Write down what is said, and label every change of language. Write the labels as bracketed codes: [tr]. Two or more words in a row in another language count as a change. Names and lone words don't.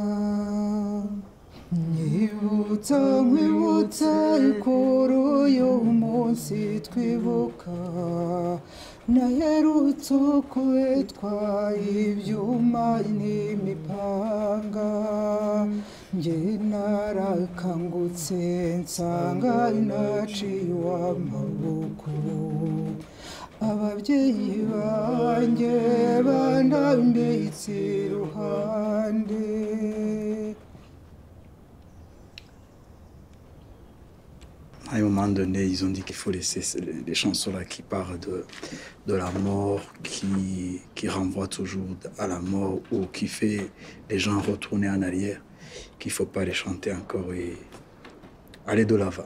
[rw] nyibutsa nkwibutsa kuri uyu munsi twibuka naherutse ukwitwa ibyuma n'imipanga njye narakangutse nsanga naciwe amaboko ababyeyi banjye bandambitse iruhande. [fr] À un moment donné, ils ont dit qu'il faut laisser les chansons-là qui parlent de la mort, qui renvoient toujours à la mort ou qui fait les gens retourner en arrière, qu'il ne faut pas les chanter encore et aller de l'avant.